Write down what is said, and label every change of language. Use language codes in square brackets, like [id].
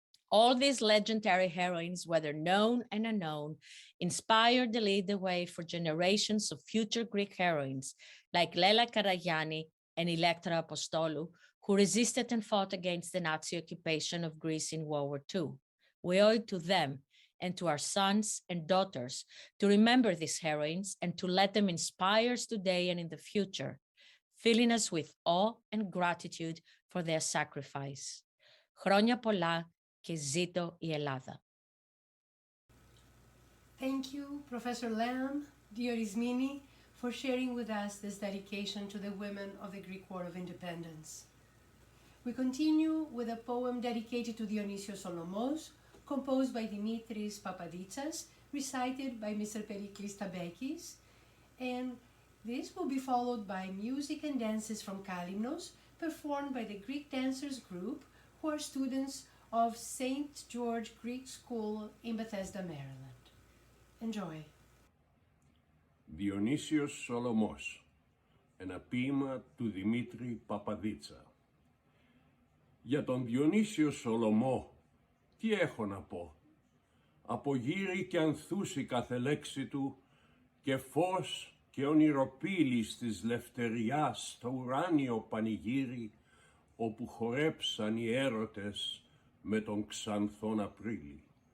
[en] All these legendary heroines, whether known and unknown, inspired and lead the way for generations of future Greek heroines like Lela Karagianni and Electra Apostolou, who resisted and fought against the Nazi occupation of Greece in World War II. We owe it to them and to our sons and daughters to remember these heroines and to let them inspire us today and in the future, filling us with awe and gratitude for their sacrifice. [el] Χρόνια πολλά και ζήτω η Ελλάδα. [en] Thank you, Professor Lam, Dioris Mini, for sharing with us this dedication to the women of the Greek War of Independence. We continue with a poem dedicated to Dionysios Solomos, composed by Dimitris Papaditsas, recited by Mr. Periklis Tabekis, and this will be followed by music and dances from Kalymnos, performed by the Greek Dancers Group, who are students of St. George Greek School in Bethesda, Maryland. Enjoy. [el] Διονύσιος Σολομός, ένα ποίημα του Δημήτρη Παπαδίτσα. Για τον Διονύσιο Σολομό, τι έχω να πω. Απογείρει και ανθούσει κάθε λέξη του και φως και ονειροπύλης της λευτεριάς στο ουράνιο πανηγύρι, όπου χορέψαν οι έρωτες με τον ξανθόν Απρίλη.